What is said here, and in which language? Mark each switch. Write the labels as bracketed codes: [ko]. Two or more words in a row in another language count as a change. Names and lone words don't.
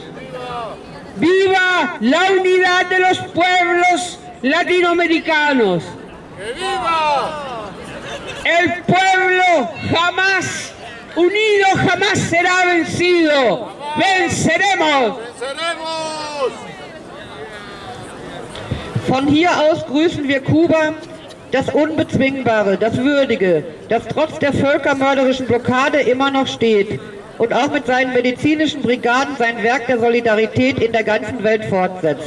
[es] ¡Viva la unidad de los pueblos latinoamericanos! ¡Viva! El pueblo jamás unido jamás será vencido. ¡Venceremos! ¡Venceremos! [de] Von hier aus grüßen wir Kuba, das Unbezwingbare, das Würdige, das trotz der völkermörderischen Blockade immer noch steht und auch mit seinen medizinischen Brigaden sein Werk der Solidarität in der ganzen Welt fortsetzt.